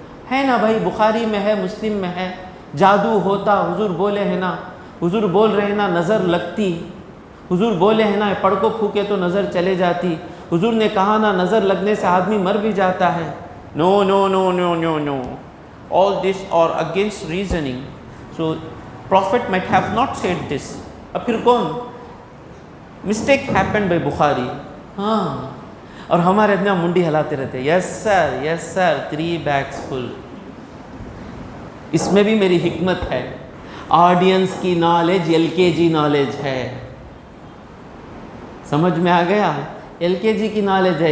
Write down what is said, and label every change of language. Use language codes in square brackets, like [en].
[ur] ہے نا بھائی، بخاری میں ہے، مسلم میں ہے، جادو ہوتا حضور بولے ہیں نا، حضور بول رہے ہیں نا نظر لگتی، حضور بولے ہیں نا پڑھ کو پھوکے تو نظر چلے جاتی، حضور نے کہا نا نظر لگنے سے آدمی مر بھی جاتا ہے. [en] No no no no no no all this are against reasoning. So prophet might have not said this. [ur] اب پھر کون؟ [en] mistake happened by Bukhari. [ur] اور ہمارے اتنا منڈی ہلاتے رہتے، [en] Yes sir 3 bags full. [ur] اس میں بھی میری حکمت ہے. آڈینس کی نالج LKG نالج ہے، سمجھ میں آ گیا؟ LKG کی نالج ہے.